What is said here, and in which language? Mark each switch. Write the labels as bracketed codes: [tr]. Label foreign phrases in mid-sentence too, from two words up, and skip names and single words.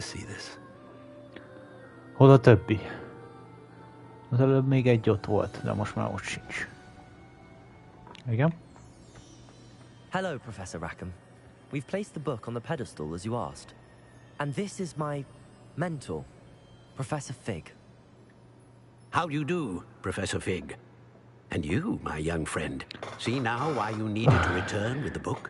[hu] Hol a többi? Az előbb még egy ott volt, de most már ott sincs. Igen? [en] Hello, Professor Rackham. We've placed the book on the pedestal as you asked. And this is my mentor, Professor Fig. How do you do, Professor Fig? And you, my young friend, see now why you needed to return with the book?